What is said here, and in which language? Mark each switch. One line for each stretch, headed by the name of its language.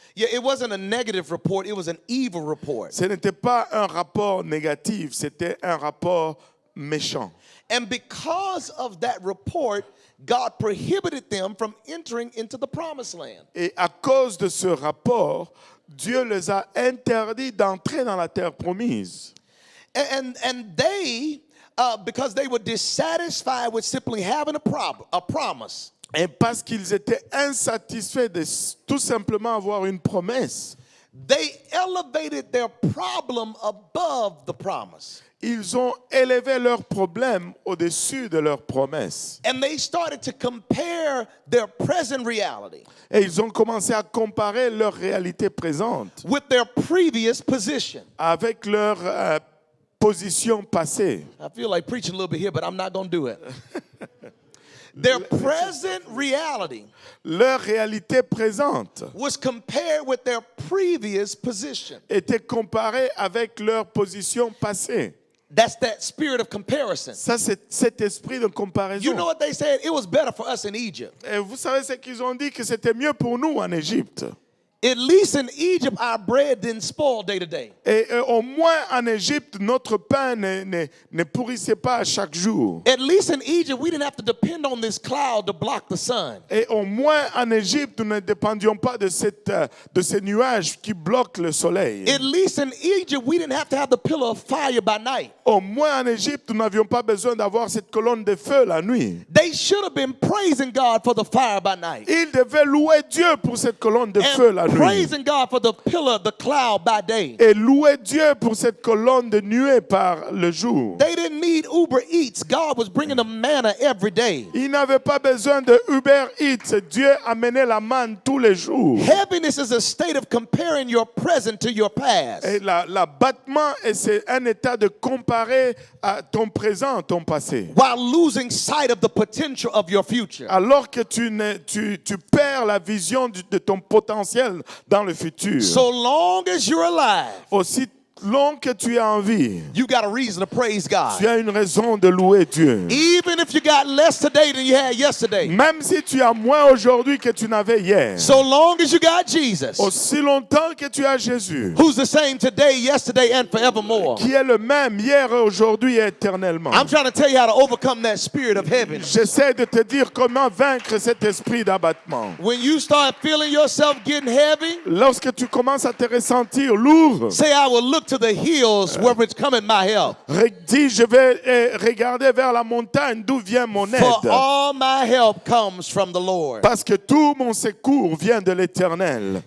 English: Yeah, it wasn't a negative report, it was an evil report.
French: Ce n'était pas un rapport négatif, c'était un rapport méchant.
English: And because of that report, God prohibited them from entering into the promised land.
French: Et à cause de ce rapport, Dieu les a interdits d'entrer dans la terre promise.
English: And they, because they were dissatisfied with simply having a promise,
French: Et parce qu'ils étaient insatisfaits de tout simplement avoir une promesse,
English: they elevated their problem above the promise.
French: ils ont élevé leurs problèmes au-dessus de leurs promesses.
English: And they started to compare their present reality
French: Et ils ont commencé à comparer leur réalité présente
English: with their previous position.
French: avec leur position passée.
English: I feel like preaching a little bit here, but I'm not going to do it. Their present reality
French: Leur réalité présente
English: was compared with their previous position.
French: était comparée avec leur position passée.
English: That's that spirit of comparison.
French: Ça, c'est cet esprit de comparaison.
English: You know what they said? It was better for us in Egypt.
French: Et vous savez ce qu'ils ont dit? Que c'était mieux pour nous en Égypte.
English: At least in Egypt, our bread didn't spoil day to day.
French: Et au moins en Égypte, notre pain ne pourrissait pas chaque jour.
English: At least in Egypt, we didn't have to depend on this cloud to block the sun.
French: Et au moins en Égypte, nous ne dépendions pas de ces nuages qui bloquent le soleil.
English: At least in Egypt, we didn't have to have the pillar of fire by night.
French: Au moins en Égypte, nous n'avions pas besoin d'avoir cette colonne de feu la nuit.
English: They should have been praising God for the fire by night.
French: Ils devaient louer Dieu pour cette colonne de feu la nuit.
English: Praising God for the pillar, the cloud by day.
French: Et louer Dieu pour cette colonne de nuée par le jour.
English: They didn't need Uber Eats. God was bringing them manna every day.
French: Ils n'avaient pas besoin de Uber Eats. Dieu amenait la manne tous les jours.
English: Heaviness is a state of comparing your present to your past.
French: Et l'abattement, c'est un état de comparer à ton présent, ton passé.
English: While losing sight of the potential of your future.
French: Alors que tu perds la vision de ton potentiel dans le futur.
English: So long as you're alive,
French: Aussi long que tu as envie,
English: you got a reason to praise God.
French: tu as une raison de louer Dieu.
English: Even if you got less today than you had yesterday.
French: Même si tu as moins aujourd'hui que tu n'avais hier.
English: So long as you got Jesus,
French: Aussi longtemps que tu as Jésus,
English: who's the same today, yesterday, and forevermore.
French: qui est le même hier, aujourd'hui et éternellement.
English: I'm trying to tell you how to overcome that spirit of heaven.
French: J'essaie de te dire comment vaincre cet esprit d'abattement.
English: When you start feeling yourself getting heavy,
French: Lorsque tu commences à te ressentir lourd,
English: say, I will look to the hills where it's coming my help.
French: dis, je vais regarder vers la montagne d'où vient mon
English: For
French: aide.
English: all my help comes from the Lord.
French: Parce que tout mon secours vient de l'Éternel.